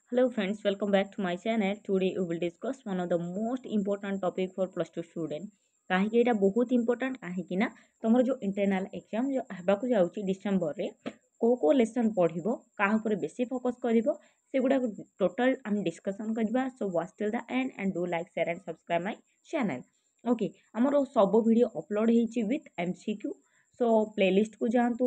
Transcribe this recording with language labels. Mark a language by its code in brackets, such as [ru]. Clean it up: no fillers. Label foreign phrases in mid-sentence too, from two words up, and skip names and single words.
[en] Hello friends, welcome back to my channel. Today we will discuss one of the most important topic for plus 2 student. [or] କାହିଁକି ଏଇଟା ବହୁତ ଇମ୍ପୋର୍ଟାଣ୍ଟ କାହିଁକି ନା ତମର ଯୋଉ [en] internal exam [or] ଯୋଉ ହେବାକୁ ଯାଉଛି ଡିସେମ୍ବରରେ କୋଉ ଲେସନ ପଢିବ କାହା ଉପରେ ବେଶୀ ଫୋକସ୍ କରିବ ସେଗୁଡାକୁ ଟୋଟାଲ ଆମେ ଡିସ୍କସନ କରିବା [en] so watch till the end and do like share and subscribe my channel okay [or] ଆମର ସବୁ ଭିଡ଼ିଓ ଅପଲୋଡ଼ ହେଇଛି [en] with MCQ so [or] ପ୍ଲେଲିଷ୍ଟକୁ ଯାଆନ୍ତୁ